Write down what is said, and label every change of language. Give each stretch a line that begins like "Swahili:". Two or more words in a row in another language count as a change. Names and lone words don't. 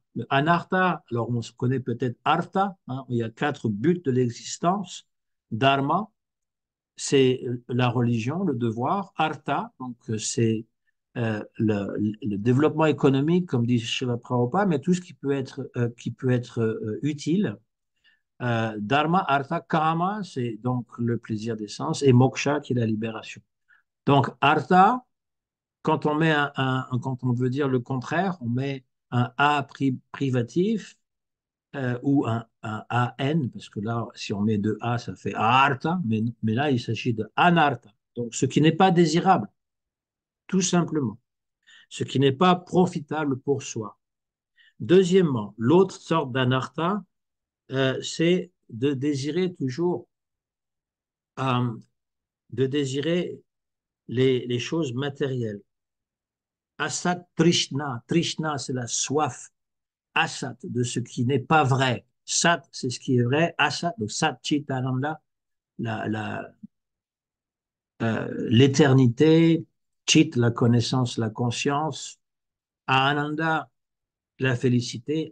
French: Le anartha, alors on se connaît peut-être artha, hein, il y a quatre buts de l'existence. Dharma, c'est la religion, le devoir. Artha, donc c'est le développement économique, comme dit Srila Prabhupada, mais tout ce qui peut être utile. Dharma, artha, kama, c'est donc le plaisir des sens, et moksha, qui est la libération. Donc, artha, quand on veut dire le contraire, on met un A privatif ou un AN, parce que là, si on met deux A, ça fait artha, mais là, il s'agit de anartha. Donc, ce qui n'est pas désirable, tout simplement. Ce qui n'est pas profitable pour soi. Deuxièmement, l'autre sorte d'anartha, c'est euh, de désirer les choses matérielles. Asat Trishna. Trishna, c'est la soif. Asat, de ce qui n'est pas vrai. Sat, c'est ce qui est vrai. Asat, donc Sat Chitananda, l'éternité. Chit, la connaissance, la conscience. Ananda, la félicité.